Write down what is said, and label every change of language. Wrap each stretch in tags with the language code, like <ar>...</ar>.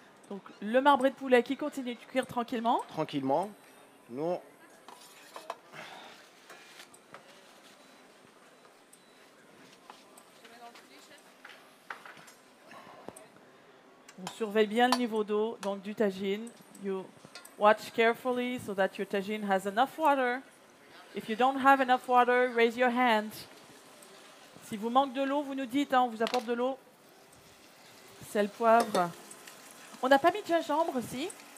<fr>Donc, le marbré de poulet qui continue de cuire tranquillement. Tranquillement. Nous, On surveille bien le niveau d'eau, donc du tagine.</fr> <en>You watch carefully so that your tagine has enough water. If you don't have enough water, raise your hand.</en> <fr>Si vous manque de l'eau, vous nous dites, hein, on vous apporte de l'eau. Sel, poivre. On n'a pas mis de gingembre aussi.</fr>